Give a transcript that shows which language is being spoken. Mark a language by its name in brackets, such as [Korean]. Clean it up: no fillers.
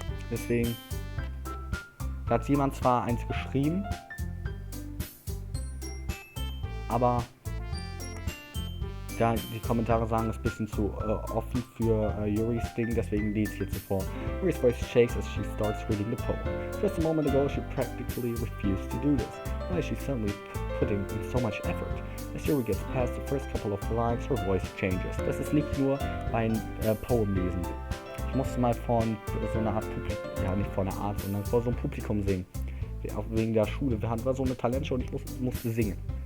[German] Deswegen. Da hat jemand zwar eins geschrieben, aber da die Kommentare sagen, es ist ein bisschen zu offen für Yuris Ding, deswegen lese ich jetzt so vor. [English] Yuri's voice shakes as she starts reading the poem. Just a moment ago she practically refused to do this. Why is she suddenly putting in so much effort? As Yuri gets past the first couple of lines, her voice changes. [German] Das ist nicht nur ein Poem lesen. Ich musste mal vor so einer Art Publikum, ja nicht vor einer Art, sondern vor so einem Publikum singen. Auch wegen der Schule. Wir hatten so eine Talentshow und ich musste singen.